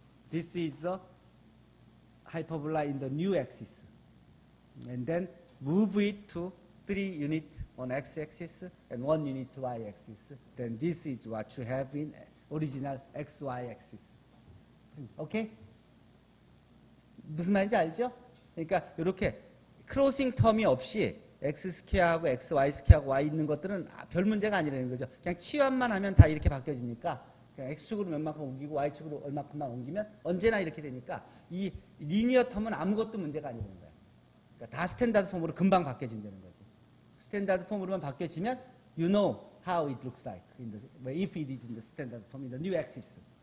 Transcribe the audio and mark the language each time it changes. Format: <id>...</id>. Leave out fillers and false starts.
<en>This is a hyperbola in the new axis. And then move it to 3 units on x-axis and 1 unit to y-axis. Then this is what you have in original xy axis. Okay?</en> <ko>무슨 말인지 알죠? 그러니까 이렇게 크로싱 텀이 없이 x 스퀘어하고 x, y 스퀘어하고 y 있는 것들은 별 문제가 아니라는 거죠. 그냥 치환만 하면 다 이렇게 바뀌어지니까 그냥 x축으로 몇만큼 옮기고 y축으로 얼마큼만 옮기면 언제나 이렇게 되니까 이 리니어 텀은 아무것도 문제가 아니라는 거예요. 그러니까 다 스탠다드 폼으로 금방 바뀌어진다는 거지. 스탠다드 폼으로만 바뀌어지면</ko> <en>you know how it looks like if it is in the standard form in the new axis.</en>